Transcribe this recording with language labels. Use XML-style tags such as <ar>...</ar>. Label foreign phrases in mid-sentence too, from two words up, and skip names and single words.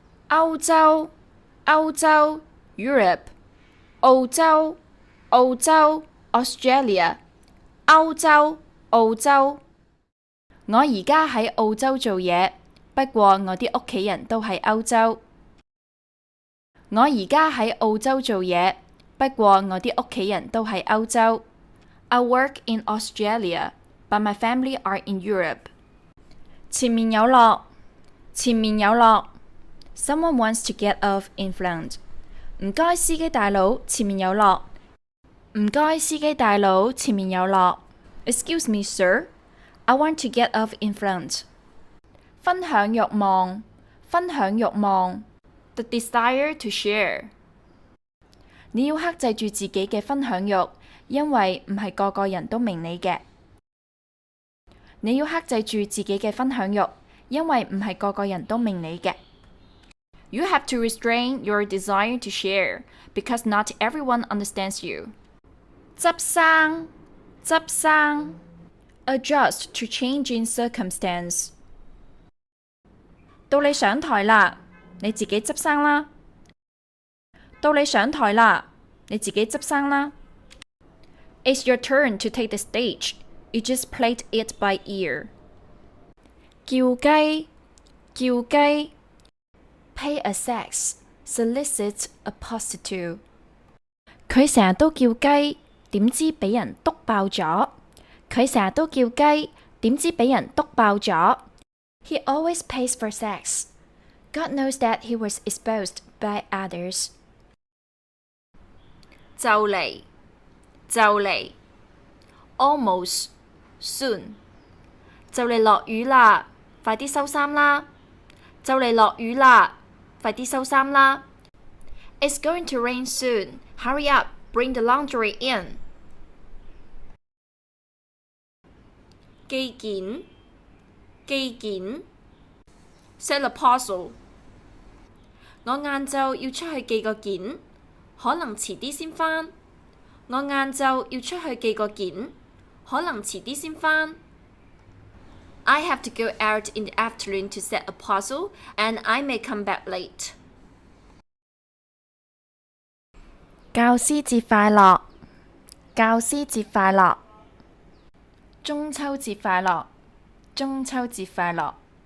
<yue>歐洲，歐洲 Europe， 澳洲，澳洲 Australia， 歐洲，澳洲。我而家喺澳洲做嘢，不過我啲屋企人都喺歐洲。我而家喺澳洲做嘢，不過我啲屋企人都喺歐洲。</yue> <en>I work in Australia, but my family are in Europe.</en> <yue>前面有落，前面有落。</yue> <en>Someone wants to get off in front.</en> <yue>唔該，司機大佬，前面有落。唔該，司機大佬，前面有落。</yue> <en>Excuse me, sir. I want to get off in front.</en> <yue>分享慾望，分享慾望。</yue> <en>The desire to share.</en> <yue>你要克制住自己嘅分享慾，因為唔係個個人都明你嘅。你要克制住自己嘅分享慾，因為唔係個個人都明你嘅。</yue> <en>You have to restrain your desire to share, because not everyone understands you.</en> <yue>執生，執生。</yue> <en>Adjust to changing circumstance.</en> <yue>到你上台啦，你自己執生啦。到你上台啦，你自己執生啦。</yue> <en>It's your turn to take the stage. You just played it by ear.</en> <yue>叫雞，叫雞。</yue> <en>Pay a sex, solicit a prostitute.</en> <yue>佢成日都叫雞，點知俾人篤爆咗。佢成日都叫雞，點知俾人篤爆咗。</yue> <en>He always pays for sex. God knows that he was exposed by others.</en> <yue>就嚟，就嚟。</yue> <en>Almost, soon.</en> <yue>就嚟落雨啦，快啲收衫啦。就嚟落雨啦，快啲收衫啦。</yue> <en>It's going to rain soon. Hurry up, bring the laundry in.</en> <yue>寄件，寄件。</yue> <en>Send a parcel.</en> <yue>我晏晝要出去寄個件，可能遲啲先返。我晏晝要出去寄個件，可能遲啲先返。</yue> <en>I have to go out in the afternoon to set a parcel, and I may come back late.</en> <yue>教師節快樂，教師節快樂。中秋節快樂，中秋節快樂。</yue>